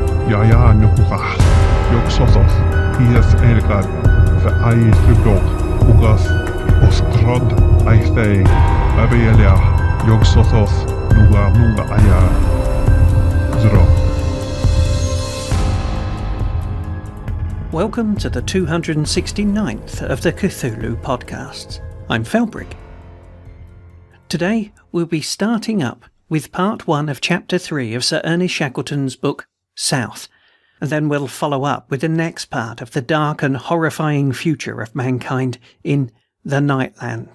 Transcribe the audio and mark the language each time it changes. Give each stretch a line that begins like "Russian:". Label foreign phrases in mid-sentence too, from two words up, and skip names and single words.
English: nuhah, joksosos, hies elgar, fe aistudok, ugas, oskrod, aistei, abelia, joksosos, nuga aya, zro. Welcome to the 269th of the Cthulhu podcasts. I'm Felbrick. Today we'll be starting up with part 1 of chapter 3 of Sir Ernest Shackleton's book South, and then we'll follow up with the next part of the dark and horrifying future of mankind in The Nightland.